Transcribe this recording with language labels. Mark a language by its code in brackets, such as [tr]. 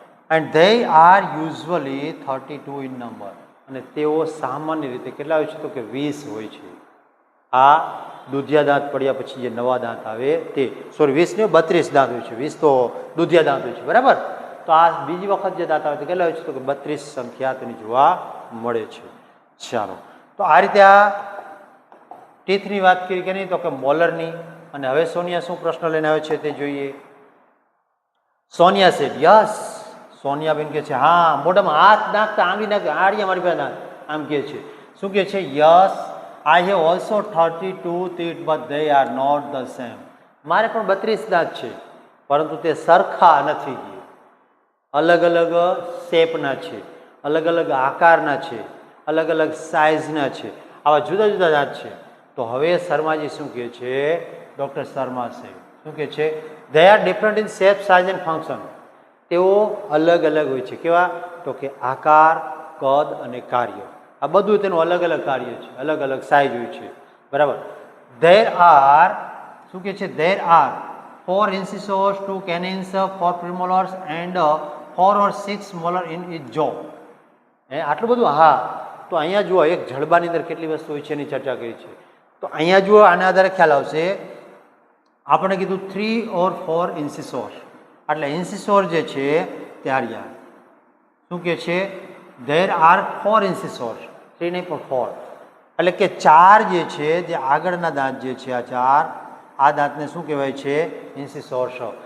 [en] And they are usually 32 in number. [gu] અને તેઓ સામાન્ય રીતે કેટલા હોય છે તો કે 20 હોય છે. આ દૂધિયા દાંત પડ્યા પછી જે નવા દાંત આવે તે, સોરી 20 ને 32 દાંત હોય છે. 20 તો દૂધિયા દાંત હોય છે, બરાબર. તો આ બીજી વખત જે દાંત આવે તે કેટલા હોય છે તો કે 32 સંખ્યા તેની જોવા મળે છે. ચાલો, તો આ રીતે આ ટીથની વાત કરી કે નહીં તો કે મોલરની. અને હવે સોનિયા શું પ્રશ્ન લઈને આવે છે તે જોઈએ. Sonia [en] Said yes. [gu] સોનિયાબેન કહે છે હા, મોઢામાં હાથ નાખતા આંગળી નાખતા આડિયા મારી પાસે આમ કહે છે. શું કહે છે? [en] Yes I have also 32 teeth but they are not the same. [gu] મારે પણ 32 દાંત છે પરંતુ તે સરખા નથી. અલગ અલગ શેપના છે, અલગ અલગ આકારના છે, અલગ અલગ સાઇઝના છે, આવા જુદા જુદા દાંત છે. તો હવે શર્માજી શું કહે છે? ડૉક્ટર શર્મા સાહેબ શું કહે છે? [en] they are different in shape, size and function. [gu] તેઓ અલગ અલગ હોય છે. કેવા? તો કે આકાર, કદ અને કાર્ય. આ બધું તેનું અલગ અલગ કાર્ય છે, અલગ અલગ સાઇઝ હોય છે, બરાબર. [en] there are [gu] શું કહે છે? [en] there are 4 incisors, 2 canines, 4 premolars and 4 or 6 molar in each jaw. [gu] આટલું બધું. હા, તો અહીંયા જુઓ એક જડબાની અંદર કેટલી વસ્તુ હોય છે એની ચર્ચા કરી છે. તો અહીંયા જુઓ આના આધારે ખ્યાલ આવશે. આપણે કીધું [en] 3 or 4 incisors [gu] એટલે ઇન્સિસોર જે છે તે આર્યા શું કહે છે? [en] there are 4 incisors, [gu] 3 નહીં પણ 4. એટલે કે 4 જે છે, જે આગળના દાંત જે છે, આ 4, આ દાંતને શું કહેવાય છે? ઇન્સિસોર્સ.